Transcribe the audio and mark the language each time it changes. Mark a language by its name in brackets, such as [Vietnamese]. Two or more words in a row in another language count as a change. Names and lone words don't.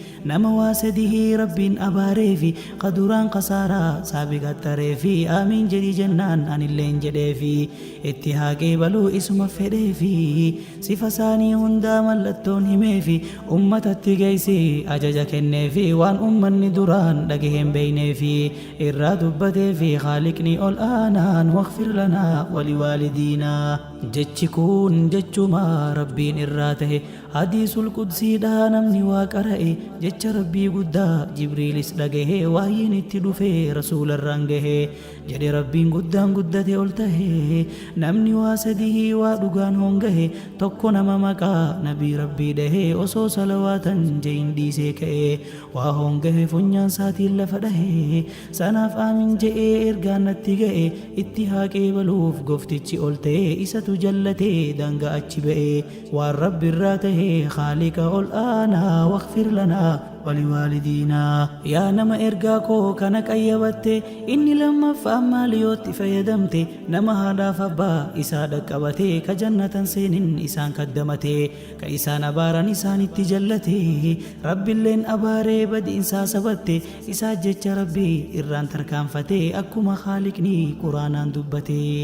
[Oromo] nama waa sadihii Rabbiin abaaree fi ka duraan kasaaraa saabiqattaree fi "Aamiin," jedhi jennaan anilleen jedhee fi itti haa qeebaluu isuma fedhee fi sifa isaanii hundaa mallattoon himee fi ummatatti geessi ajaja kennee fi waan ummanni duraan dhagaheen beeynee fi irraa dubbatee fi Haaliqni ol aanaan, [Arabic] "واغفر لنا ولوالدينا." [Oromo] Jechi kun jechuma Rabbiin irraa tahe, hadiisul qudsiidha namni waa qara'e, jecha Rabbii guddaa Jibriilis dhagahe, wahyiin itti dhufe rasuularraan gahe, jedhe Rabbiin guddaan guddate ol tahe. Namni waa sadihii waa dhugaan hongahe, tokko nama maqaa nabii Rabbii dhahe, osoo salawaatan jehin dhiisee ka'e, waa hongahe funyaan saatiin lafa dhahe. Sanaaf "Aamiin," je'ee ergaan natti ga'e, itti haa qeebaluuf goftichi ol ta'e, isatu jallatee danga achi ba'e. Waan Rabbi irraa tahe Haaliqa ol aanaa, [Arabic] "واغفر لنا ولوالدينا." [Oromo] Yaa nama ergaa koo kana qayyabatte, inni lammaffaan maal yootti fayyadamte? Nama haadhaaf abbaa isaa dhaqqabate, ka jannatan seenin isaan kaddamate, ka isaan abaaran isaanitti jallate, Rabbilleen abaaree badiinsaa sabatte, isaa jecha Rabbii irraan tarkaanfate, akkuma Haaliqni Quraanaan dubbate.